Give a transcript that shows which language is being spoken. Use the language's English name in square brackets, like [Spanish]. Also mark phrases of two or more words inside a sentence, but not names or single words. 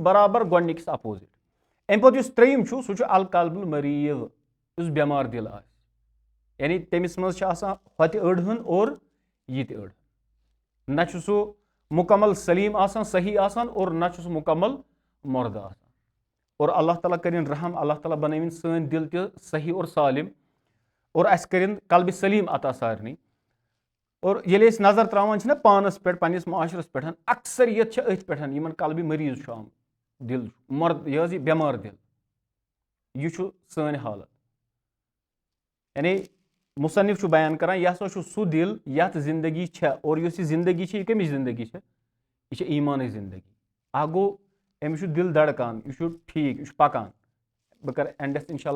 [Kashmiri] برابر گۄڈٕنِکِس اپوزِٹ اَمہِ پتہٕ یُس ترٛیِم چھُ سُہ چھُ [Arabic] القلب المریٖض [Kashmiri] یُس بٮ۪مار دِل آسہِ یعنی تٔمِس منٛز چھِ آسان ہوٚتہِ أڑ ہن اور یہِ تہِ أڑ نہ چھُ سُہ مُکمل سلیٖم آسان صحیح آسان اور نہ چھُ سُہ مُکمل مردٕ آسان اور اللہ تعالیٰ کٔرِنۍ رحم اللہ تعالیٰ بنٲوِنۍ سٲنۍ دِل تہِ صحیح اور سالم اور اَسہِ کٔرِنۍ قلبِ سلیٖم عطا سارنٕے اور ییٚلہِ أسۍ نظر تراوان چھِنہ پانس پٮ۪ٹھ پننِس معاشرس پٮ۪ٹھ اکثریت چھِ أتھۍ پٮ۪ٹھ یِمن قلبِ مریٖض چھُ آمُت دِل چھُ مرد یہِ حظ یہِ بٮ۪مار دِل یہِ چھُ سٲنۍ حالت یعنی مُصنف چھُ بیان کران یہِ ہسا چھُ سُہ دِل یتھ زندگی چھےٚ اور یُس یہِ زندگی چھِ یہِ کٔمِچ زندگی چھےٚ یہِ چھِ ایٖمانٕچ زندگی اکھ گوٚو أمِس چھُ دِل دھڑکان یہِ چھُ ٹھیٖک یہِ چھُ پکان بہٕ کرٕ اینڈس [Arabic] انشاء اللہ